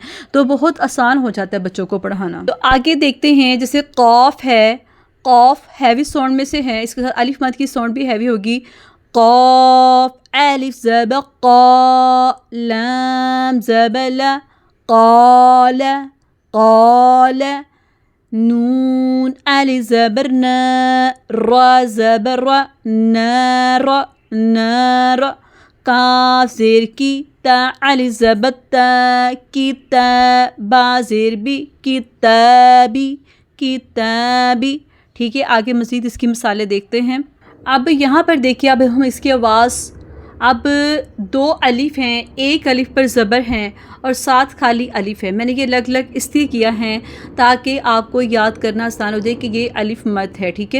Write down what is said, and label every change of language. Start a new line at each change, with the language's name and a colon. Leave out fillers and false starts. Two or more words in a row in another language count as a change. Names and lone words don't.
Urdu: تو بہت آسان ہو جاتا ہے بچوں کو پڑھانا۔ تو آگے دیکھتے ہیں، جیسے قاف ہے، قاف
English: heavy sound
Urdu: میں سے ہے، اس کے ساتھ الف مد کی ساؤنڈ بھی ہیوی ہوگی۔ قاف الف زبر قا، لام زبر لا، قال قال۔ نون الف زبر نا، را زبر را، نار نار، کاف زیر کی، تا الف زبر تا، کتاب، با زیر بی، کتابی کتابی۔ ٹھیک ہے، آگے مزید اس کی مثالیں دیکھتے ہیں۔ اب یہاں پر دیکھیے، اب ہم اس کی آواز، اب 2 الف ہیں، ایک الف پر زبر ہیں اور 7 خالی الف ہے۔ میں نے یہ الگ الگ اس لیے کیا ہے تاکہ آپ کو یاد کرنا آسان ہو جائے کہ یہ الف مد ہے، ٹھیک ہے۔